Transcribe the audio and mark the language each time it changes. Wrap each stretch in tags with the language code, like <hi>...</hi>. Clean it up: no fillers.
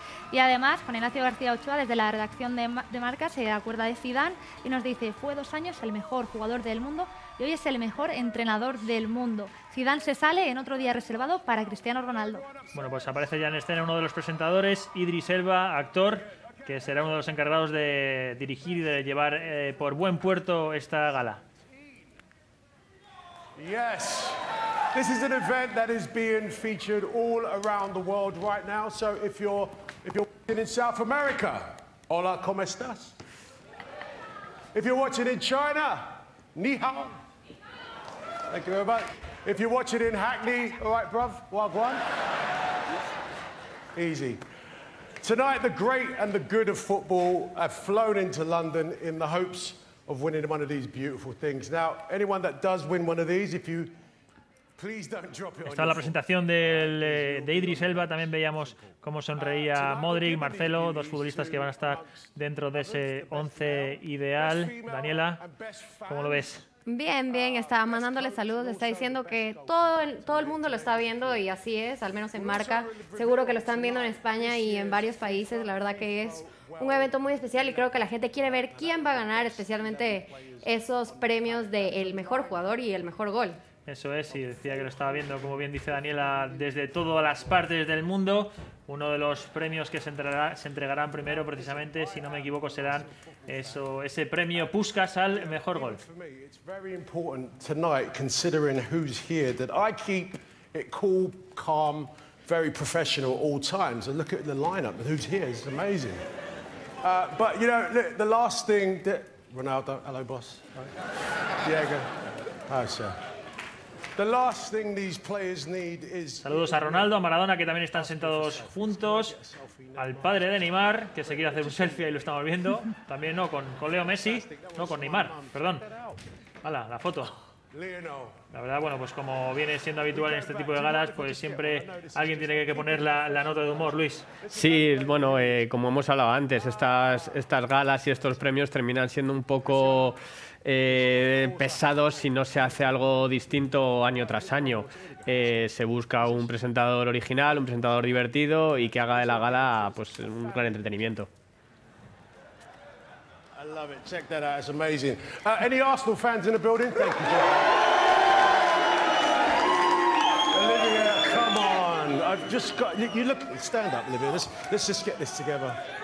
<es>Y además, Juan Ignacio García Ochoa, desde la redacción de Marca, se acuerda de Zidane y nos dice: fue 2 años el mejor jugador del mundo y hoy es el mejor entrenador del mundo. Zidane se sale en otro día reservado para Cristiano Ronaldo. Bueno, pues aparece ya en escena uno de los presentadores, Idris Elba, actor, que será uno de los encargados de dirigir y de llevar por buen puerto esta gala.</es> <en>Yes. This is an event that is being featured all around the world right now. So if you're watching in South America,</en> <es>hola, ¿cómo estás?</es> <en>If you're watching in China,</en> <zh>ni hao.</zh> <en>Thank you very much. If you're watching in Hackney, all right, bruv, wagwan. Easy. Tonight, the great and the good of football have flown into London in the hopes of winning one of these beautiful things. Now, anyone that does win one of these, if you</en> <es>Está la presentación de Idris Elba, también veíamos cómo sonreía Modric, Marcelo, dos futbolistas que van a estar dentro de ese 11 ideal. Daniela, ¿cómo lo ves? Bien, bien, está mandándole saludos, está diciendo que todo el mundo lo está viendo y así es, al menos en Marca. Seguro que lo están viendo en España y en varios países, la verdad que es un evento muy especial y creo que la gente quiere ver quién va a ganar, especialmente esos premios del mejor jugador y el mejor gol. Eso es, y decía que lo estaba viendo, como bien dice Daniela, desde todas las partes del mundo. Uno de los premios que se entregarán primero, precisamente, si no me equivoco, serán ese premio Puskás al mejor gol.</es> <en>It's very important tonight, considering who's here, that I keep it cool, calm, very professional all times. And look at the lineup and who's here. It's amazing. But you know, look, the last thing that Ronaldo, hello, boss. Diego, hi, sir. The last thing these players need is...</en> <es>Saludos a Ronaldo, a Maradona, que también están sentados juntos, al padre de Neymar, que se quiere hacer un selfie, ahí lo estamos viendo, también no con Leo Messi, no con Neymar, perdón. Hala, la foto. La verdad, bueno, pues como viene siendo habitual en este tipo de galas, pues siempre alguien tiene que poner la nota de humor, Luis. Sí, bueno, como hemos hablado antes, estas galas y estos premios terminan siendo un poco pesados si no se hace algo distinto año tras año. Se busca un presentador original, un presentador divertido y que haga de la gala pues un gran entretenimiento.</es> <en>I love it. Check that out. It's amazing. Any Arsenal fans in the building? Thank you, John. Olivia, come on. I've just got... You look... Stand up, Olivia. Let's just get this together.</en>